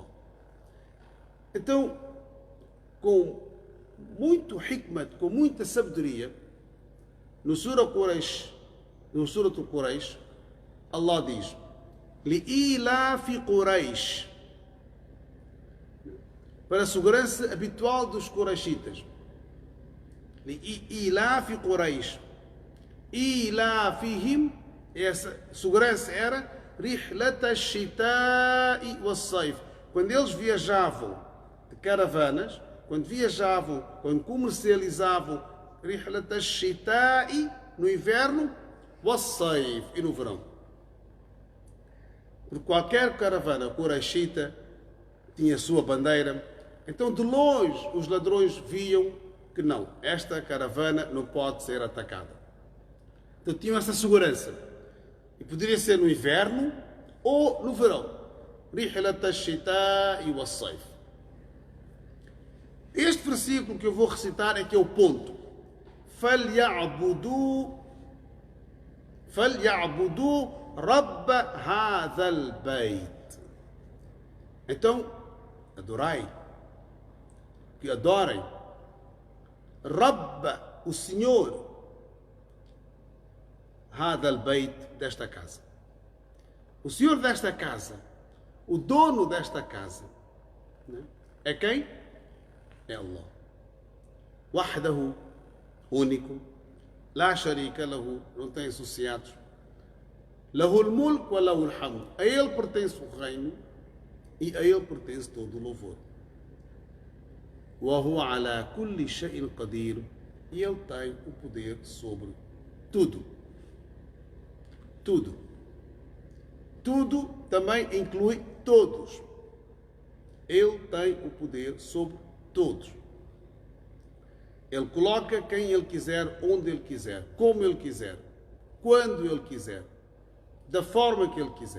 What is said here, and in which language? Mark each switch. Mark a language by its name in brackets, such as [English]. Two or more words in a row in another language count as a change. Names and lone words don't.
[Portuguese] Então, com muito hikmat, com muita sabedoria, no Surah do Quraish, Allah diz: [Arabic] لإيلاف قريش, [Portuguese] para a segurança habitual dos Quraishitas. [Arabic] لإيلاف قريش. إيلافهم, [Portuguese] essa segurança era [Arabic] رحلة الشتاء والصيف. [Portuguese] Quando eles viajavam de caravanas, quando comercializavam [Arabic] رحلة الشتاء [Portuguese] no inverno, was-sayf, e no verão. Porque qualquer caravana quraishita tinha a sua bandeira. Então, de longe, os ladrões viam que não, esta caravana não pode ser atacada. Então, tinham essa segurança. E poderia ser no inverno ou no verão. [Arabic] رحلة الشتاء والصيف. [Portuguese] Este versículo que eu vou recitar é que é o ponto. [Arabic] فَلْيَعْبُدُوا رَبَّ هَذَا الْبَيْتِ. [Portuguese] Então, adorai, que adorem Rabb, o Senhor, [Arabic] هذا البيت, [Portuguese] desta casa. O Senhor desta casa, o dono desta casa, é quem? É Allah. Wahdahu, único, [Arabic] لا شريك له, [Portuguese] não tem associados. [Arabic] له الملك وله الحمد. [Portuguese] A ele pertence o reino e a ele pertence todo o louvor. [Arabic] وهو على كل شيء قدير. [Portuguese] E ele tem o poder sobre tudo. Tudo. Tudo também inclui todos. Ele tem o poder sobre todos. Ele coloca quem ele quiser, onde ele quiser, como ele quiser, quando ele quiser, da forma que ele quiser.